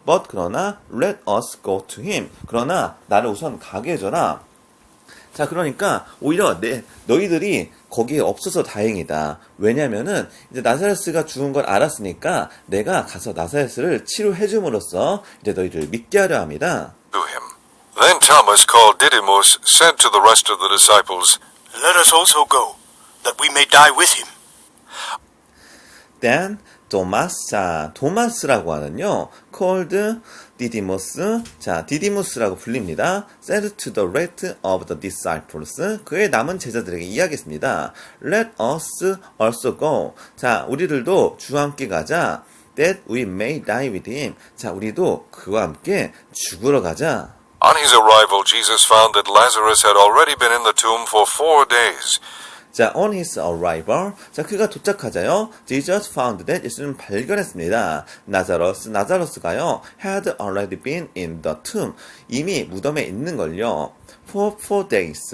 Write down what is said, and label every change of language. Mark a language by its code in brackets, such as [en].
[en] But [ko] 그러나 [en] let us go to him. [ko] 그러나 나를 우선 가게 해줘라. 자, 그러니까 오히려 너희들이 거기에 없어서 다행이다. 왜냐면은 이제 나사렛가 죽은 걸 알았으니까 내가 가서 나사렛을 치료해 줌으로써 이제 너희들을 믿게 하려 합니다. [en] to him. Then Thomas, called Didymus, said to the rest of the disciples, Let us also go, that we may die with him. Then Thomas, [ko] 자, 도마스라고 하는요, [en] called Didymus, [ko] 자, 디디무스라고 불립니다. [en] said to the rest of the disciples, [ko] 그의 남은 제자들에게 이야기했습니다. [en] Let us also go. [ko] 자, 우리들도 주와 함께 가자. [en] That we may die with him. [ko] 자, 우리도 그와 함께 죽으러 가자. [en] On his arrival, Jesus found that Lazarus had already been in the tomb for 4 days. [ko] 자, [en] on his arrival. [ko] 자, 그가 도착하자요. [en] Jesus found that [ko] 예수는 발견했습니다. 나자로스가요. [en] had already been in the tomb. [ko] 이미 무덤에 있는 걸요. [en] for 4 days.